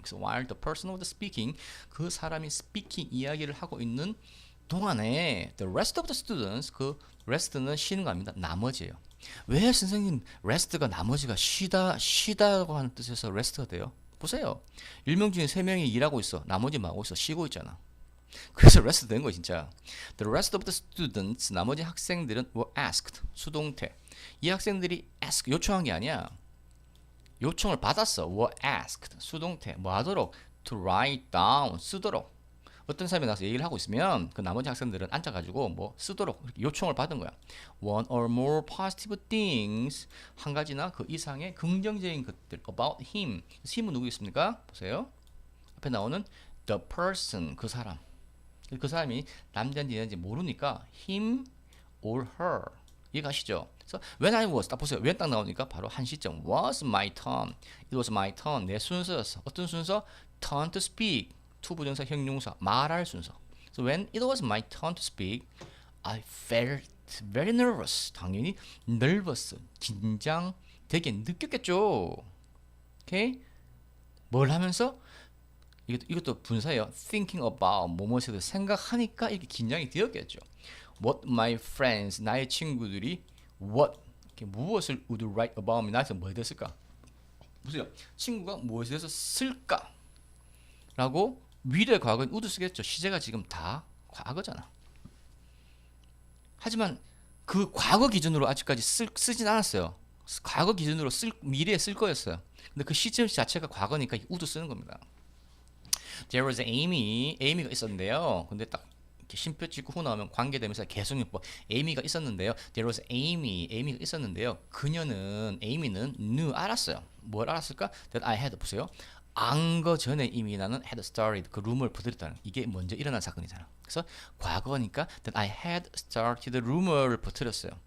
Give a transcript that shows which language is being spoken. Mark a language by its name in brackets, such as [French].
[Korean] 그래서 [English] while the person was speaking [Korean] 그 사람이 speaking 이야기를 하고 있는 동안에 [English] the rest of the students [Korean] 그 rest는 쉬는 거 아닙니다. 나머지예요. 왜 선생님 rest가 나머지가 쉬다고 하는 뜻에서 rest가 돼요? 보세요. 1명 중에 3명이 일하고 있어. 나머지 뭐 하고 있어? 쉬고 있잖아. 그래서 rest 된 거예요 진짜. [English] The rest of the students [Korean] 나머지 학생들은 [English] were asked 수동태. [Korean] 이 학생들이 ask 요청한 게 아니야. 요청을 받았어. were asked 수동태 뭐 하도록 to write down 쓰도록. 어떤 사람이 나와서 얘기를 하고 있으면 그 나머지 학생들은 앉아가지고 뭐 쓰도록 요청을 받은 거야. [English] One or more positive things [Korean] 한 가지나 그 이상의 긍정적인 것들 [English] about him. [Korean] him은 누구겠습니까? 보세요. 앞에 나오는 the person 그 사람. 그 사람이 남자인지 여자인지 모르니까 him or her. 이해가시죠? 그래서 when I was 딱 보세요. when 딱 나오니까 바로 한 시점 [English] was my turn. It was my turn. [Korean] 내 순서였어. 어떤 순서? [English] turn to speak. [Korean] to 부정사 형용사 말할 순서. [English] So when it was my turn to speak, I felt very nervous. [Korean] 당연히 nervous. 긴장되게 느꼈겠죠. 오케이? 뭘 하면서? 이것도 분사예요. thinking about 뭐뭐에 생각하니까 이렇게 긴장이 되었겠죠. [English] What my friends [Korean] 나의 친구들이 [English] what 무엇을 would write about me [Korean] 나한테 뭐 했을까? 보세요. 친구가 무엇에 대해서 쓸까? 라고 미래 과거는 would 쓰겠죠. 시제가 지금 다 과거잖아. 하지만 그 과거 기준으로 아직까지 쓰진 않았어요. 과거 기준으로 미래에 쓸 거였어요. 근데 그 시점 자체가 과거니까 would 쓰는 겁니다. There was Amy가 있었는데요. 근데 딱 이렇게 쉼표 찍고 후 나오면 관계되면서 계속용법 Amy가 있었는데요. There was Amy가 있었는데요. Amy는 knew 알았어요. 뭘 알았을까? That I had 보세요. 안 거 전에 이미 나는 had started 그 rumor 퍼뜨렸다는 이게 먼저 일어난 사건이잖아. 그래서 과거니까 [English] that I had started [Korean] rumor를 퍼뜨렸어요.